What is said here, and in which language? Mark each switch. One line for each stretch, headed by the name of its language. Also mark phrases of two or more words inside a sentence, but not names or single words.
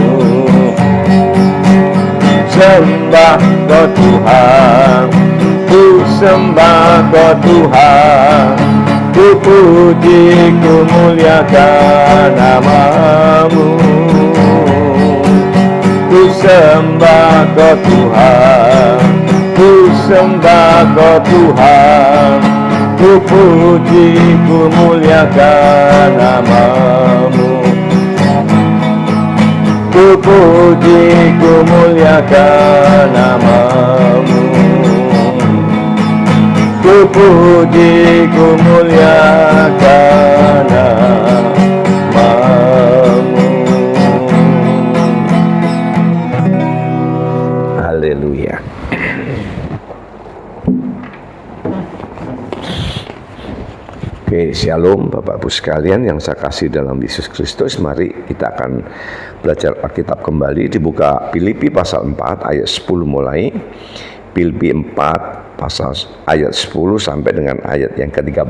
Indonesian: Sembah Kau Tuhan, ku sembah Kau Tuhan, ku puji, ku muliakan nama-Mu. Ku sembah Kau Tuhan, ku sembah Kau Tuhan, ku puji, ku muliakan nama-Mu. Ku puji, ku muliakan nama-Mu. Ku puji, ku muliakan nama-Mu. Haleluya. Oke, shalom Bapak Ibu sekalian yang saya kasih dalam Yesus Kristus. Mari kita akan belajar Alkitab kembali. Dibuka Filipi pasal 4 ayat 10 mulai. Filipi 4 pasal ayat 10 sampai dengan ayat yang ke-13.